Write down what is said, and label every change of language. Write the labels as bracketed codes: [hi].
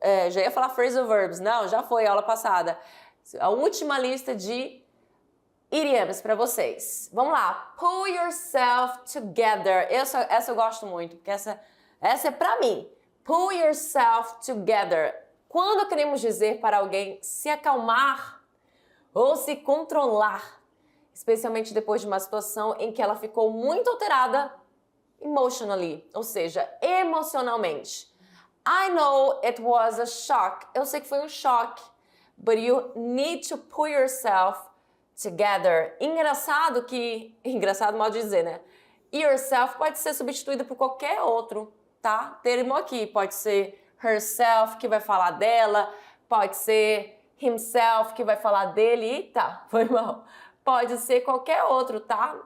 [pt] já ia falar phrasal verbs. Não, já foi a aula passada. A última lista de idiomas para vocês. Vamos lá. [en] Pull yourself together. [pt] Essa eu gosto muito, porque essa é para mim. [en] Pull yourself together. [pt] Quando queremos dizer para alguém se acalmar ou se controlar, especialmente depois de uma situação em que ela ficou muito alterada emotionally, ou seja, emocionalmente. [en] I know it was a shock. [pt] Eu sei que foi um choque. [en] But you need to pull yourself together. [pt] Engraçado mal dizer, né? Yourself pode ser substituído por qualquer outro, tá? Termo aqui. Pode ser herself, que vai falar dela. Pode ser himself, que vai falar dele. Eita, foi mal. Pode ser qualquer outro, tá?